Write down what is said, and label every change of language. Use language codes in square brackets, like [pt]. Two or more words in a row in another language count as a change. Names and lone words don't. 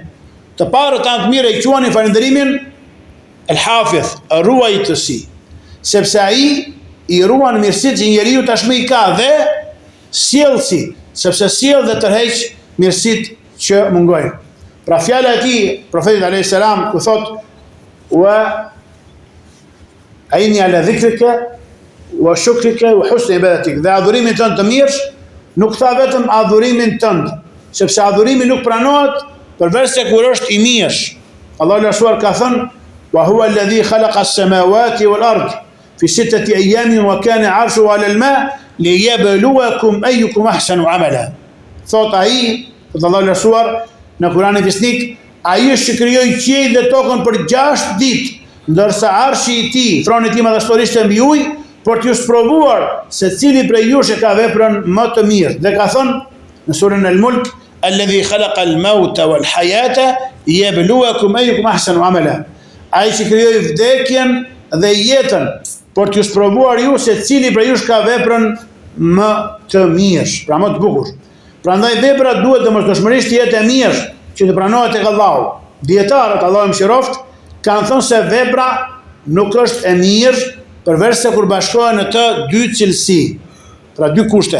[sq] Të parët anë të mire i quani falënderimin el-hafidh, ruajtësi, sepse ai i ruan mirësitë që njeriu tashmë i ka dhe sjellësi, sepse sjell dhe tërheq mirësitë që mungojnë. Pra fjala e tij, profetit [ar] عليه السلام, [sq] ku thot [ar] وأعني على ذكرك وشكرك وحسن عبادتك, [sq] dhe adhurimin tënd të mirë, nuk tha vetëm adhurimin tënd, sepse adhurimi nuk pranohet përveç se kur është i mirë. Allahu lartësuar ka thënë: [ar] "وهو الذي خلق السماوات والأرض في ستة أيام وكان عرشه على الماء ليبلوكم أيكم أحسن عملا." [sq] Thot ai, Allahu lartësuar në Kur'anin Fisnik, ai është që krijoi qiellin dhe tokën për 6 ditë, ndërsa arshi i tij, troni i tij madhështorisht e mbi ujë, për t'ju sprovuar se cili prej jush e ka veprën më të mirë. Dhe ka thënë në surën Al-Mulk: [ar] "الذي خلق الموت والحياة ليبلوكم أيكم أحسن عملا." [sq] Ai që krijoi vdekjen dhe jetën për t'ju sprovuar ju se cili prej jush ka veprën më të mirë, pra më të bukur. Prandaj vepra duhet domosdoshmërisht të jetë e mirë, që të pranohet tek Allahu. Dietarët, Allahu më mëshiroft, kanë thënë se vepra nuk është e mirë përveç se kur bashkohen në të dy cilësi, pra dy kushte.